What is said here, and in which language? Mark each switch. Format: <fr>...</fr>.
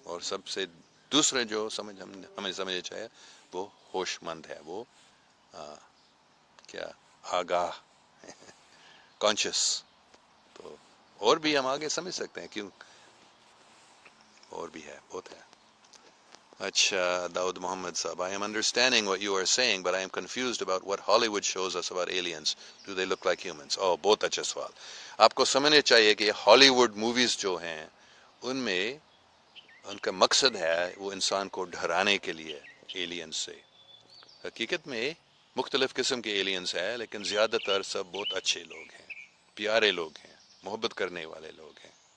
<ur>اور سب سے دوسرے جو ہمیں سمجھنا چاہیے وہ ہوش مند ہے، وہ کیا آگاہ، کانشیس. تو اور بھی ہم آگے سمجھ سکتے ہیں، کیوں اور بھی ہے، بہت ہے. اچھا،</ur> <en>Dawood Muhammad Sahib, I am understanding what you are saying, but I am confused about what Hollywood shows us about aliens. Do they look like humans?</en> <ur>Oh، بہت اچھا سوال. آپ کو سمجھنا چاہیے کہ ہالی ووڈ موویز جو ہیں ان میں ان کا مقصد ہے وہ انسان کو ڈرانے کے لیے ایلینز سے. حقیقت میں مختلف قسم کے ایلینز ہیں، لیکن زیادہ تر سب بہت اچھے لوگ ہیں، پیارے لوگ ہیں، محبت کرنے والے لوگ ہیں.</ur>